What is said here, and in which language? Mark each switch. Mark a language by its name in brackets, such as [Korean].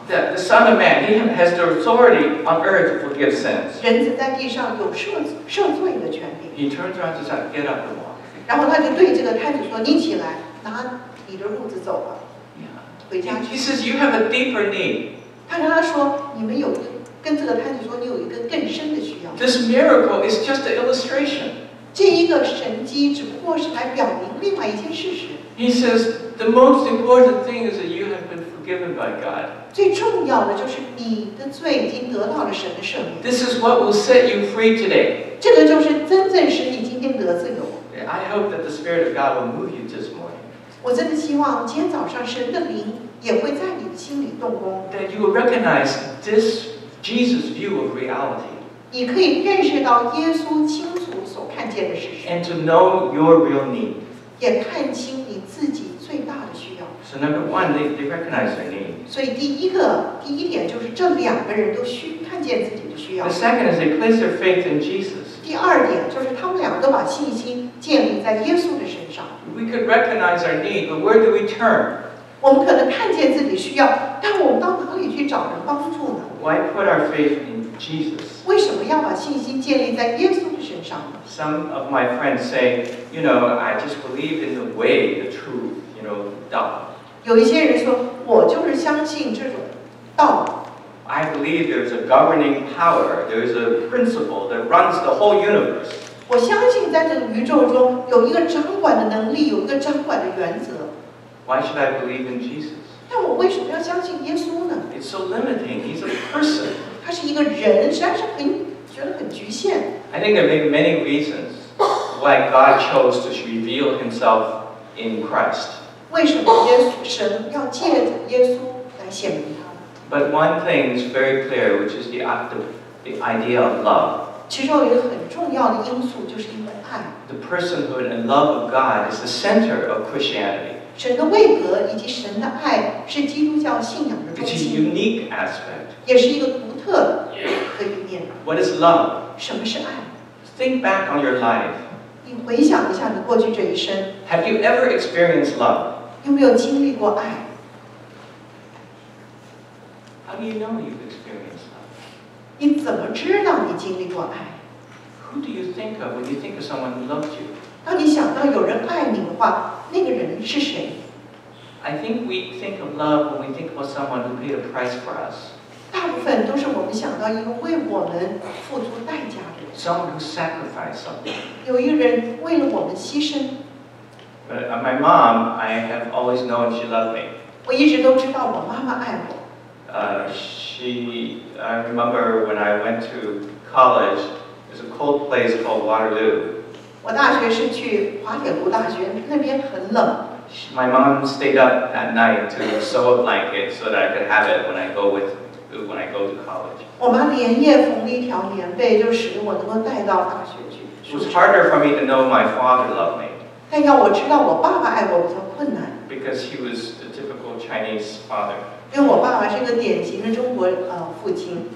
[English] That the Son of Man, He has the authority on earth to forgive sins. [Chinese] 人子在地上有赦罪的权柄。 [English] He turns around and says, "Get up and walk." [Chinese] 然后他就对这个摊子说：“你起来，拿你的褥子走吧，回家去。” [English] He says, "You have a deeper need." [Chinese] 他跟他说：“你们有一个跟这个摊子说，你有一个更深的需要。” [English] This miracle is just an illustration. [Chinese] 这一个神迹只不过是来表明另外一件事实。 [English] He says, "The most important thing is that you have been forgiven by God." [Chinese] 最重要的就是你的罪已经得到了神的赦免。 [English] This is what will set you free today. [Chinese] 这个就是真正使你今天得自由。 [English] I hope that the Spirit of God will move you this morning. [Chinese] 我真的希望今天早上神的灵也会在你的心里动工。 [English] That you will recognize this Jesus' view of reality. [Chinese] 你可以认识到耶稣清楚所看见的事实。 [English] And to know your real need. [Chinese] 也看清你自己最大的需要。 [English] So number one, they recognize their need. [Chinese] 所以第一点就是这两个人都看见自己的需要。 [English] The second is they place their faith in Jesus. [Chinese] 第二点就是他们两个都把信心建立在耶稣的身上。 [English] We could recognize our need, but where do we turn? [Chinese] 我们可能看见自己需要，但我们到哪里去找人帮助呢？ [English] Why put our faith in Jesus? [Chinese] 为什么要把信心建立在耶稣的身上呢？ [English] Some of my friends say, I just believe in the way, the truth, God. [Chinese] 有一些人说，我就是相信这种道。 [English] I believe there's a governing power, there's a principle that runs the whole universe. [Chinese] 我相信在这个宇宙中有一个掌管的能力，有一个掌管的原则。 [English] Why should I believe in Jesus? [Chinese] 但我为什么要相信耶稣呢？ [English] It's so limiting. He's a person. [Chinese] 他是一个人，实在是觉得很局限。 [English] I think there may be many reasons why God chose to reveal Himself in Christ. [Chinese] 为什么神要借着耶稣来显明他呢？ [English] But one thing is very clear, which is the idea of love. [Chinese] 其中有一个很重要的因素，就是因为爱。 [English] The personhood and love of God is the center of Christianity. [Chinese] 神的位格以及神的爱是基督教信仰的中 [English] It's a [Chinese] 心， [English] unique aspect. [Chinese] 也是一个独特的一面。 [English] What is love? [Chinese] 什么是爱？ [English] Think back on your life. [Chinese] 你回想一下你过去这一生， [English] Have you ever experienced love? [Chinese] 有没有经历过爱？ [English] How do you know you've experienced love? [Chinese] 你怎么知道你经历过爱？ [English] Who do you think of when you think of someone who loved you? [Chinese] 当你想到有人爱你的话，那个人是谁？ [English] I think we think of love when we think about someone who paid a price for us. [Chinese] 大部分都是我们想到一个为我们付出代价的人， [English] Someone who sacrificed something. [Chinese] 有一个人为了我们牺牲。 [English] But my mom, I have always known she loved me. [Chinese] 我一直都知道我妈妈爱我。 [English] I remember when I went to college, there's a cold place called Waterloo. [Chinese] 我大学是去滑铁卢大学，那边很冷。 [English] My mom stayed up at night to sew a blanket so that I could have it when I go to college. [Chinese] 我妈连夜缝了一条棉被，就使得我能够带到大学去。 [English] It was harder for me to know my father loved me. [Chinese] 但要我知道我爸爸爱我比较困难。 [English] Because he was the typical Chinese father. [Chinese] 因为我爸爸是个典型的中国父亲。